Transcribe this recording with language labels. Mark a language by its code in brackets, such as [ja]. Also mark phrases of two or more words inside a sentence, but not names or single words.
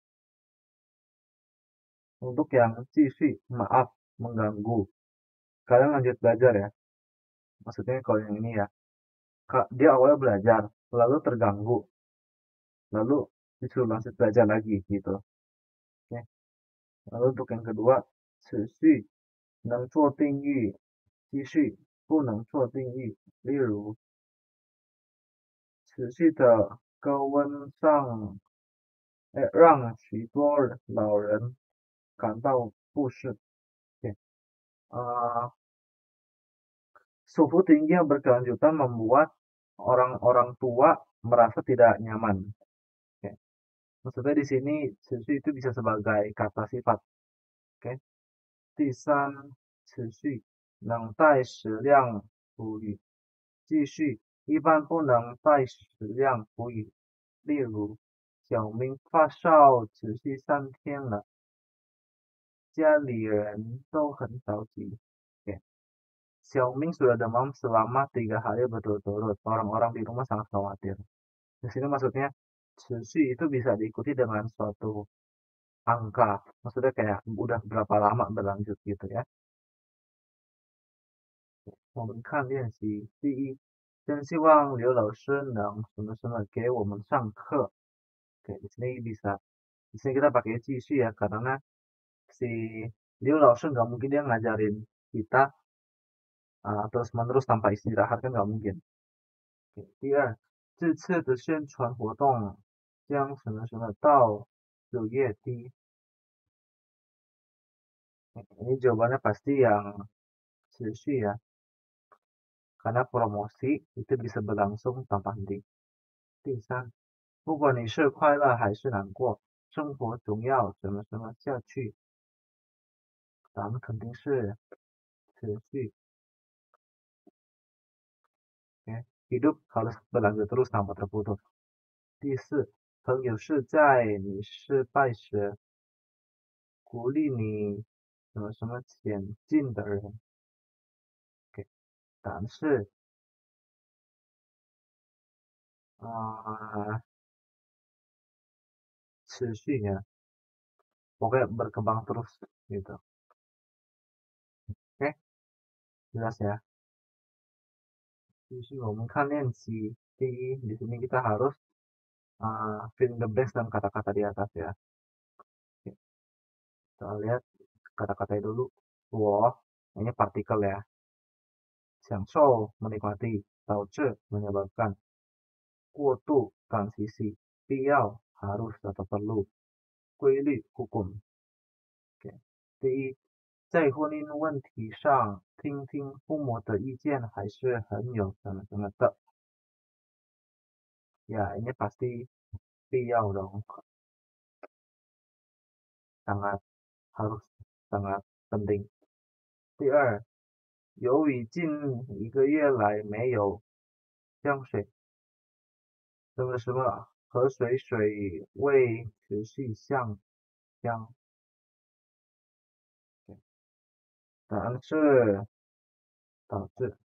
[id] Untuk yang 继续, maaf mengganggu. Kalian lanjut belajar ya. Maksudnya kalau yang ini ya, dia awalnya belajar, lalu terganggu, lalu disuruh lanjut belajar lagi gitu. Oke. Lalu untuk yang kedua, [zh] 持续能做定语，继续不能做定语。例如，持续的高温让许多老人感到不适。Oke. [id] Suhu tinggi yang berkelanjutan membuat orang-orang tua merasa tidak nyaman. Oke. Maksudnya di sini 持续 itu bisa sebagai kata sifat. Oke. [zh] 第三，持续能带矢量补语，继续一般不能带矢量补语。例如，小明发烧持续3天了，家里人都很着急。Oke. [id] Xiaoming sudah demam selama 3 hari berturut-turut. Orang-orang di rumah sangat khawatir. Di sini maksudnya 持续 itu bisa diikuti dengan suatu angka. Maksudnya kayak udah berapa lama berlanjut gitu ya. [zh] 我们看练习。第一，真希望刘老师能什么什么给我们上课。 [id] Oke, di sini bisa. Di sini kita pakai 继续 ya, karena si Liu Laoshi nggak mungkin dia ngajarin kita terus-menerus tanpa istirahat kan nggak mungkin. Oke, [zh] 第二，这次的宣传活动将什么什么到 9月底。 [id] Ini jawabannya pasti yang [zh] 持续 ya. [id] Karena promosi itu bisa berlangsung tanpa henti. [zh] 第三，不管你是快乐还是难过，生活总要什么什么下去。咱们肯定是持续。Okay. [id] Hidup harus berlanjut terus tanpa terputus. [zh] 第四，朋友是在你失败时鼓励你什么什么前进的人。Okay. 但是持续 [id] ya, pokoknya berkembang terus gitu. Oke, jelas ya. [zh] 继续我们看练习。第一， [id] di sini kita harus [en] fill in the blanks [id] dan kata-kata di atas ya. Oke. Kita lihat kata-katanya dulu. 我 ini partikel ya. 享受 menikmati, 导致 menyebabkan, 过度 transisi, 必要 harus atau perlu, 规律 hukum. Oke. [zh] 第一，在婚姻问题上听听父母的意见还是很有什么什么的。 [id] Ya, ini pasti [zh] 必要 dong. [id] Sangat harus, sangat 肯定。 [zh] 第二，由于近一个月来没有降水，什么河水位持续下降。答案是导致。